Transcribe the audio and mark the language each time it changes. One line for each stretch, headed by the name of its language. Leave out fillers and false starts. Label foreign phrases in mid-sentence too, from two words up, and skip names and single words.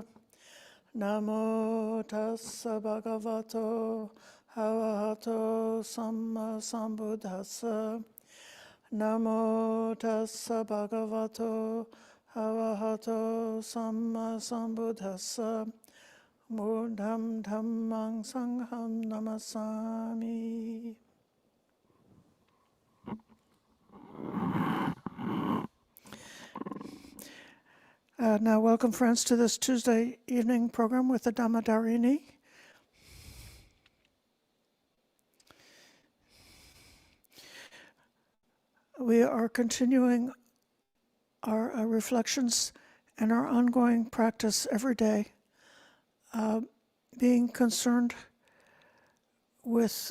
Pali: Namo tassa bhagavato arahato samma sambuddhassa. Namo tassa bhagavato arahato samma sambuddhassa. Buddham dhammang sangham namasami.
English: Now, welcome, friends, to this Tuesday evening program with the Dhamma Darini. We are continuing our reflections and our ongoing practice every day, being concerned with